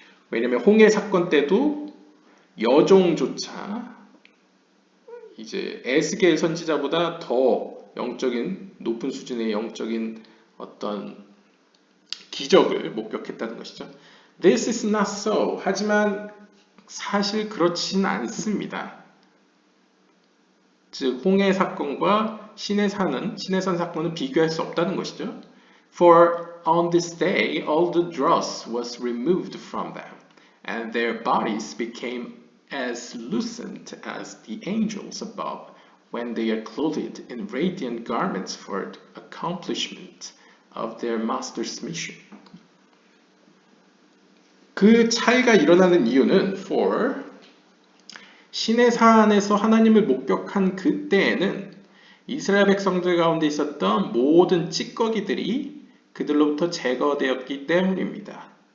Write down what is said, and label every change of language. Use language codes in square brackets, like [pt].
[ko] 왜냐면 홍해 사건 때도 여종조차 이제 에스겔 선지자보다 더 영적인 높은 수준의 영적인 어떤 기적을 목격했다는 것이죠. [en] This is not so. [ko] 하지만 사실 그렇진 않습니다. 즉 홍해 사건과 시내산 사건은 비교할 수 없다는 것이죠. [en] For on this day all the dross was removed from them, and their bodies became as lucent as the angels above when they are clothed in radiant garments for the accomplishment of their master's mission. [ko] 그 차이가 일어나는 이유는 for 시내산에서 하나님을 목격한 그때에는 이스라엘 백성들 가운데 있었던 모든 찌꺼기들이 그들로부터 제거되었기 때문입니다.